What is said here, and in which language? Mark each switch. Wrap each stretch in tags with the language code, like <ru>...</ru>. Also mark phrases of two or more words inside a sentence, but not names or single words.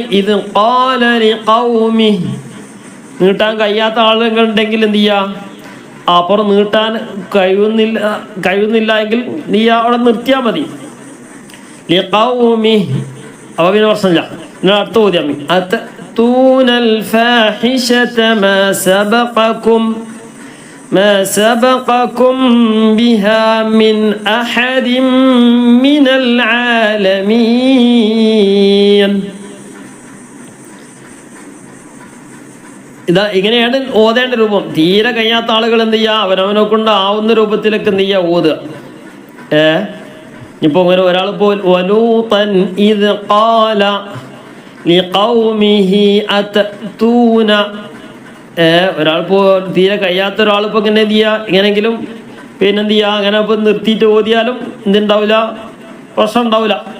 <ml>ഇത്</ml> <ar>قال لقومه</ar> <ml>നീട്ടാൻ കഴിയാത്ത ആളുകൾ ഉണ്ടെങ്കിൽ എന്ത് ചെയ്യുക, അപ്പുറം നീട്ടാൻ കഴിയുന്നില്ല എങ്കിൽ നീ അവിടെ നിർത്തിയാൽ മതി. ലിഖൗമി അപ്പോൾ പിന്നെ പ്രശ്നമില്ല. നിങ്ങൾ അടുത്ത ചോദ്യം</ml> <ar>أتأتون الفاحشة ما سبقكم ما سبقكم بها من أحد من العالمين.</ar> <ml>ഇതാ ഇങ്ങനെയാണ് ഓതേണ്ട രൂപം. തീരെ കഴിയാത്ത ആളുകൾ എന്ത് ചെയ്യുക, അവനവനെ കൊണ്ട് ആവുന്ന രൂപത്തിലൊക്കെ എന്ത് ചെയ്യുക, ഓതുക. ഇപ്പൊ ഇങ്ങനെ ഒരാളിപ്പോ</ml> <ar>ولوطا إذ قال لقومه أتأتون,</ar> <ml>ഒരാളിപ്പോ തീരെ കഴിയാത്ത ഒരാളിപ്പോ ഇങ്ങനെ എന്ത് ചെയ്യുക, ഇങ്ങനെങ്കിലും പിന്നെന്ത് ചെയ്യുക, അങ്ങനെ ഇപ്പൊ നിർത്തിയിട്ട് ഓതിയാലും എന്തുണ്ടാവില്ല, പ്രശ്നം ഉണ്ടാവില്ല.</ml>